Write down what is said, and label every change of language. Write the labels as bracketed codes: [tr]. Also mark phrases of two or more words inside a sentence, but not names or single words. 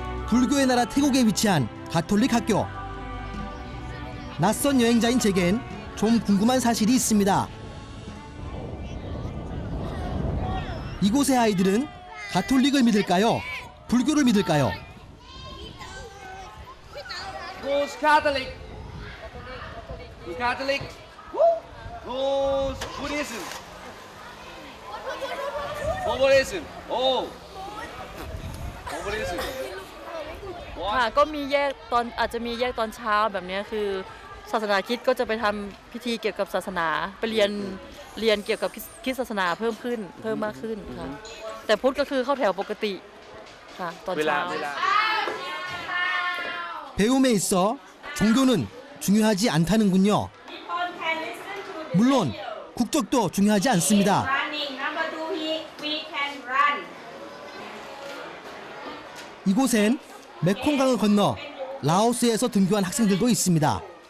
[ko] 불교의 나라 태국에 위치한 가톨릭 학교. 낯선 여행자인 제겐 좀 궁금한 사실이 있습니다. 이곳의 아이들은 가톨릭을 믿을까요? 불교를 믿을까요? [en] Who's Catholic? Who's Catholic? Who's Buddhism? Buddhism. Oh. Buddhism. [th] ค่ะก็มีแยกตอนอาจจะมีแยกตอนเช้าแบบนี้คือศาสนาคริสต์ก็จะไปทำพิธีเกี่ยวกับศาสนาไปเรียนเกี่ยวกับคริสต์ศาสนาเพิ่มมากขึ้นค่ะแต่พุทธก็คือเข้าแถวปกติค่ะตอนเช้า [ko] 배움에 있어 종교는 중요하지 않다는군요. 물론 국적도 중요하지 않습니다. 이곳엔 메콩강을 건너 라오스에서 등교한 학생들도 있습니다.